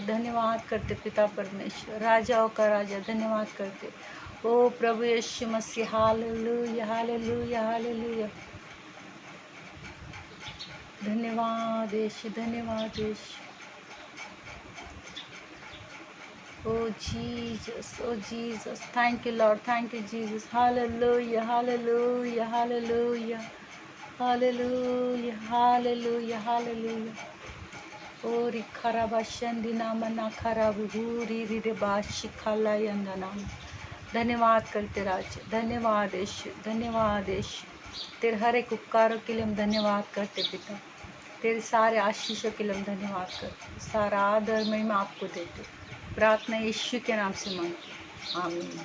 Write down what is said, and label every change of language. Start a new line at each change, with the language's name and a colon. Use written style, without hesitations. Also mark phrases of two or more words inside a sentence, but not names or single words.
Hindi: धन्यवाद करते पिता परमेश्वर, राजाओं का राजा, धन्यवाद करते ओ प्रभु यीशु मसीह। हालेलुया हालेलुया हालेलुया। धन्यवाद यीशु, धन्यवाद यीशु।
English: Oh Jesus, oh Jesus, thank you Lord, thank you Jesus, hallelujah, hallelujah, hallelujah, hallelujah, hallelujah, hallelujah. Oh रिखराबाशंदी नामना खराबूरी रिबाशी खाला यंदनाम.
Hindi: धन्यवाद करते राज, धन्यवाद यीशु, धन्यवाद यीशु. तेरे हर एक उपकारों के लिए हम धन्यवाद करते पिता. तेरे सारे आशीषों के लिए हम धन्यवाद करते. सारा आदर महिमा आपको देते. प्रार्थना यीशु के नाम से मांगते, आमीन.